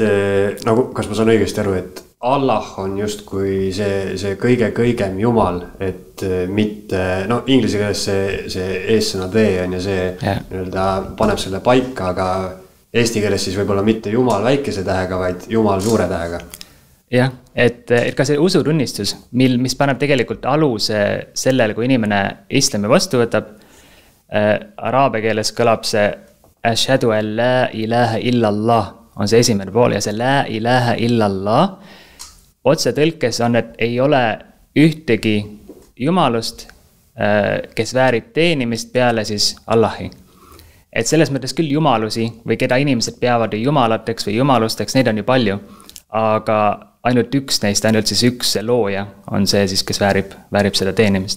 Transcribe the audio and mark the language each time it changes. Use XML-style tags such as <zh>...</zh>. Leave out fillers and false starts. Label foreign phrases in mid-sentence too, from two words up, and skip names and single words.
<et>nagu, kas ma saan õigesti aru, et Allah on justkui see kõigem jumal, et mitte, inglise keeles see eessõna the on ja see paneb selle paika, aga eesti keeles siis võib-olla mitte jumal väikese tähega, vaid jumal suure tähega. Jah, et ka see usutunnistus, mis paneb tegelikult aluse sellele, kui inimene islami vastu võtab, araabia keeles kõlab see</et> <ar>أشهد أن لا إله إلا الله,</ar> <et>on see esimene pool ja see</et> <ar>لا إله إلا الله,</ar> <et>otse tõlkes on, et ei ole ühtegi jumalust, kes väärib teenimist peale siis Allahi. Et selles mõttes küll jumalusi või keda inimesed peavad jumalateks või jumalusteks, neid on ju palju, aga ainult üks neist, ainult siis üks looja on see siis, kes väärib seda teenimist.</et>